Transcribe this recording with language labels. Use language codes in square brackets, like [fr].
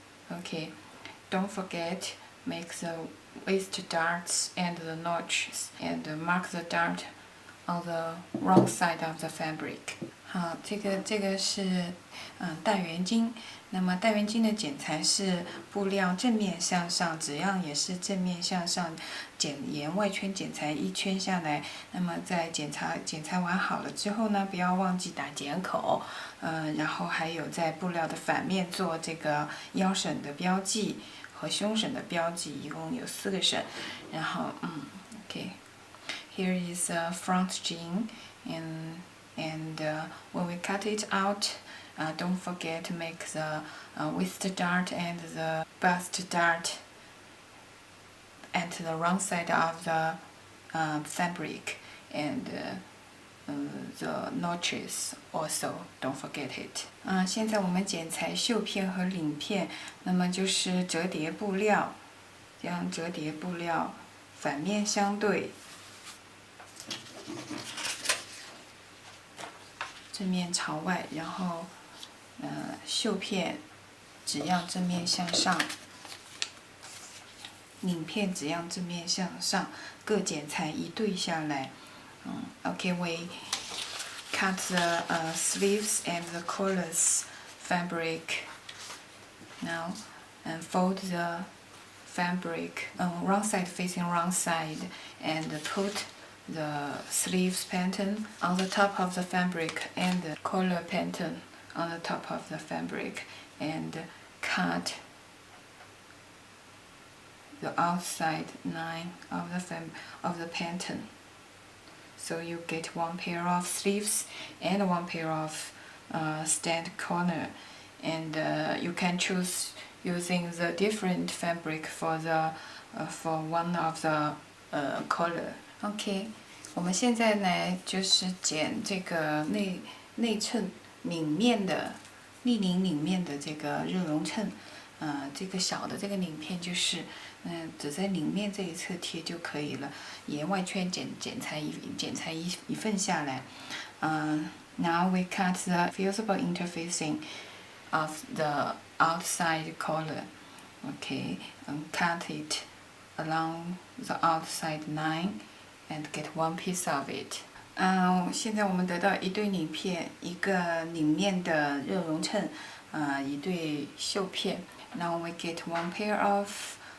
[en] Okay, don't forget make the waist darts and the notches, and mark the dart on the wrong side of the fabric. [zh] 好，这个是大圆巾。那么大圆巾的剪裁是布料正面向上，只要也是正面向上，沿外圈剪裁一圈下来。那么在剪裁完好了之后呢，不要忘记打剪口。然后还有在布料的反面做这个腰省的标记和胸省的标记，一共有4个省。然后 [en] OK。Here is a front jean, and when we cut it out, don't forget to make the waist dart and the bust dart at the wrong side of the fabric, and the notches also, don't forget it. [zh] 现在我们剪裁袖片和领片，那么就是折叠布料，将折叠布料反面相对。正面朝外，然后袖片只要正面向上，领片只要正面向上，各剪裁一对下来。 [en] Okay, we cut the sleeves and the collars fabric now, and fold the fabric wrong side facing wrong side, and put the sleeves pattern on the top of the fabric and the collar pattern on the top of the fabric, and cut the outside line of the pattern. So you get one pair of sleeves and one pair of stand collar, and you can choose using the different fabric for one of the collar. [zh] OK， 我们现在呢就是剪这个内衬领面的立领领面的这个热熔衬，这个小的这个领片就是只在领面这一侧贴就可以了，沿外圈剪裁一份下来。 [en] Now we cut the fusible interfacing of the outside collar. Okay, and cut it along the outside line. And get one piece of it. [zh] 现在我们得到一对领片，一个领面的热熔衬，一对袖片。 [en] Now we get one pair of